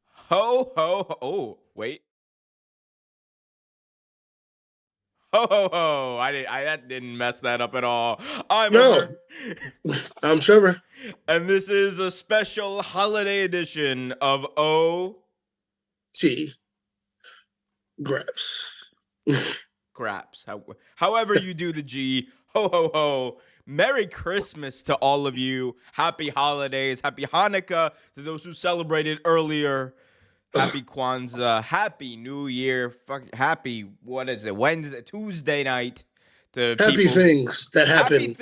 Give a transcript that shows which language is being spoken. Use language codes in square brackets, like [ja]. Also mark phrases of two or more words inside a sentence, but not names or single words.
[en] Ho, ho, ho. Oh, wait. Ho, ho, ho. That didn't mess that up at all. I'm No, Omar. I'm Trevor. And this is a special holiday edition of O T. Graps. Graps. However you do the G. Ho, ho, ho. Merry Christmas to all of you. Happy holidays. Happy Hanukkah to those who celebrated earlier. Happy Kwanzaa. Happy New Year. Happy, what is it? Tuesday night to Happy people. things that Happy happen.